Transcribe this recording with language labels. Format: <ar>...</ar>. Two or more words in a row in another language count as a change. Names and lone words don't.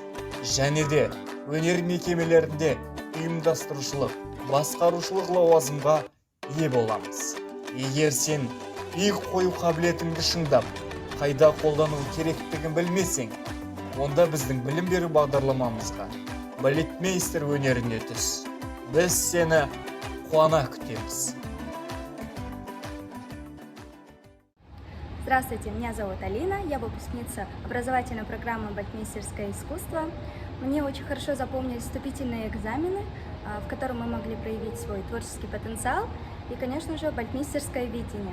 <kk>Және де өнер мекемелерінде ұйымдастырушылық, басқарушылық лауазымға ие боламыз. Егер сен би қою қабілетіңді шыңдап, қайда қолдану керектігін білмесең, онда біздің білім беру бағдарламамызға балетмейстер өнеріне түс. Біз сені қуана күтеміз.</kk> <ru>Здравствуйте, меня зовут Алина, я выпускница образовательной программы «Балетмейстерское искусство». Мне очень хорошо запомнились вступительные экзамены, в котором мы могли проявить свой творческий потенциал и, конечно же, балетмейстерское видение.</ru>